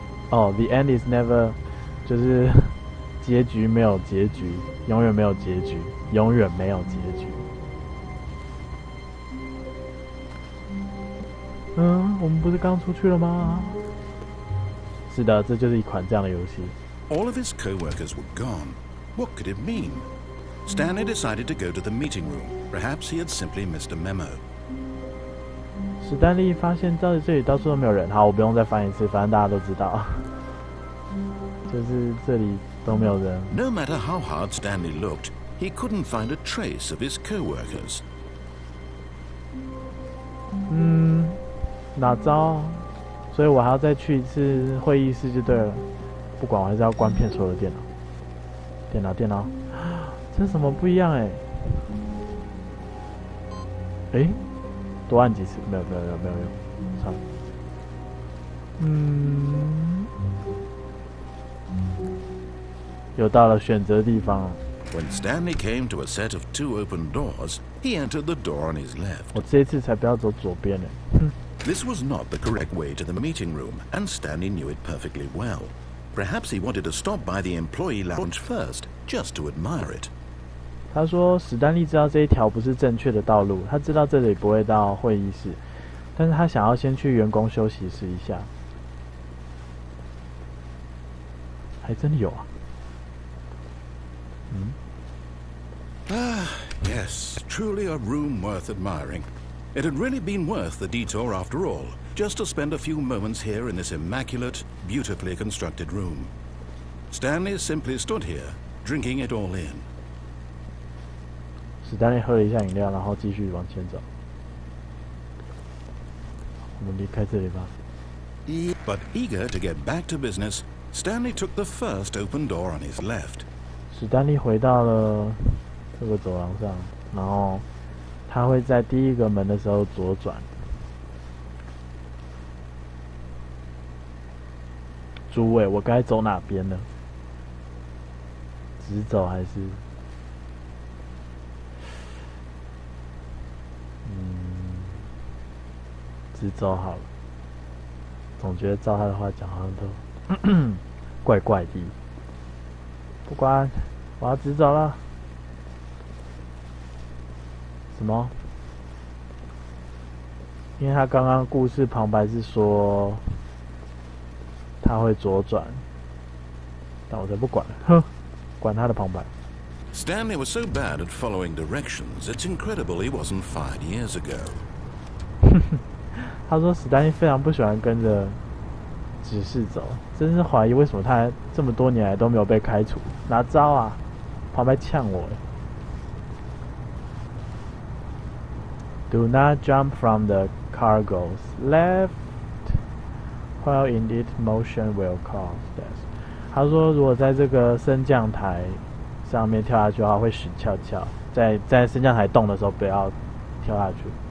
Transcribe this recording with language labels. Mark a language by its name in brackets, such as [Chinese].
[Chinese] 哦 ， [English] The end is never， [Chinese] 就是结局没有结局，永远没有结局，永远没有结局。我们不是刚出去了吗？是的，这就是一款这样的游戏。 [English] All of his co-workers were gone. What could it mean? Stanley decided to go to the meeting room. Perhaps he had simply missed a memo. [Chinese] 史丹利发现这里到处都没有人。好，我不用再翻一次，反正大家都知道，就是这里都没有人。 [English] No matter how hard Stanley looked, he couldn't find a trace of his co-workers. [Chinese] 哪招？所以我还要再去一次会议室就对了。不管，我还是要关片所有的电脑。电脑，这什么不一样哎？多按几次，没有用，算了。又到了选择地方了。 [English] When Stanley came to a set of 2 open doors, he entered the door on his left. [Chinese] 我这一次才不要走左边呢。 [English] This was not the correct way to the meeting room, and Stanley knew it perfectly well. Perhaps he wanted to stop by the employee lounge first, just to admire it. [Chinese] 他说史丹利知道这一条不是正确的道路，他知道这里不会到会议室，但是他想要先去员工休息室一下，还真的有啊。 [English] Yes, truly a room worth admiring. It had really been worth the detour after all, just to spend a few moments here in this immaculate, beautifully constructed room. Stanley simply stood here, drinking it all in. [Chinese] 史丹利喝了一下饮料，然后继续往前走。我们离开这里吧。 [English] But eager to get back to business, Stanley took the first open door on his left. [Chinese] 史丹利回到了这个走廊上，然后他会在第一个门的时候左转。诸位，我该走哪边呢？直走还是？直走好了。总觉得照他的话讲，好像都怪怪的。不管，我要直走了。什么？因为他刚刚故事旁白是说他会左转，但我才不管了，哼，管他的旁白。 [English] Stanley was so bad at following directions, it's incredible he wasn't fired years ago. [Chinese] 他说史丹利非常不喜欢跟着指示走，真是怀疑为什么他这么多年来都没有被开除。哪招啊？旁白呛我。 [English] Do not jump from the cargoes left, while indeed motion will cause death. [Chinese] 他说，如果在这个升降台上面跳下去的话，会死翘翘。在升降台动的时候，不要跳下去。